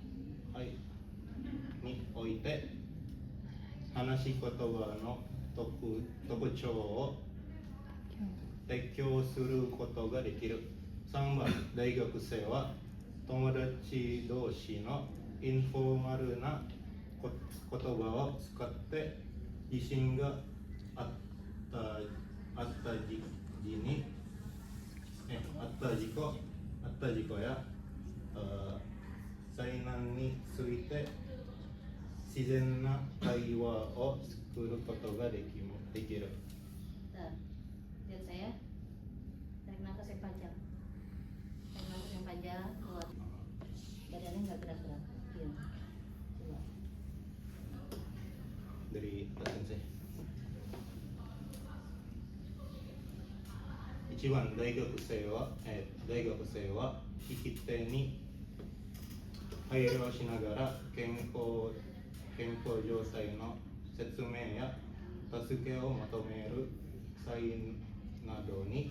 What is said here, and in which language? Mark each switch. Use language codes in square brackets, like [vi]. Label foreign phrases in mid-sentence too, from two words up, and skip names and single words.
[ja] おいて話し言葉の特徴を提供することができる。3番、大学生は友達同士のインフォーマルな言葉を使って自信があった時にあった事故や災難について自然な会話を作ることができる。 [id] Bentar. Lihat saya. Tarik nafas yang panjang. Tarik nafas yang panjang. Keluar. Badannya nggak gerak-gerak. Diam. Coba. Dari Pak Sensei. [ja] 1番大学生は利き手に配慮しながら健康状態の説明や助けを求める際などに